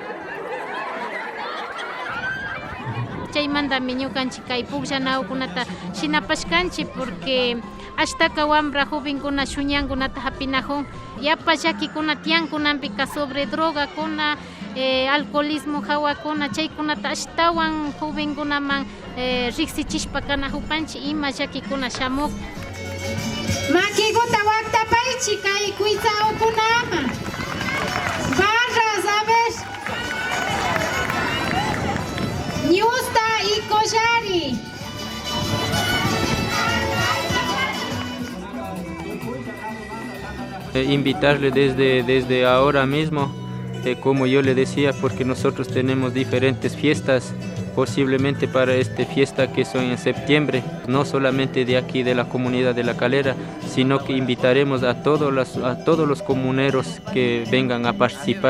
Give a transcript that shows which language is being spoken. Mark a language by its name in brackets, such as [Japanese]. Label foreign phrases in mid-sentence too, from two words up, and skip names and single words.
[Quechua] Chaymantami ñukanchik kay pukllanawkunata shinapashkanchik porque ashtaka wambra jovenkuna shuñankunata hapinajun yapa llakikuna tiyankunanpika sobre drogakuna, alcoholismo hawakuna chaykunata ashtawan jovenkunaman riqsichishpa kanajupanchik ima llakikuna shamuk. Makikuta waktapaychik kay kuysawkunaman [Spanish] barras, a ver. [Quechua] Ñusta y Collari. [Spanish] Invitarle desde ahora mismo, como yo le decía, porque nosotros tenemos diferentes fiestas, posiblemente para esta fiesta que son en septiembre, no solamente de aquí de la comunidad de La Calera, sino que invitaremos a todos los comuneros que vengan a participar.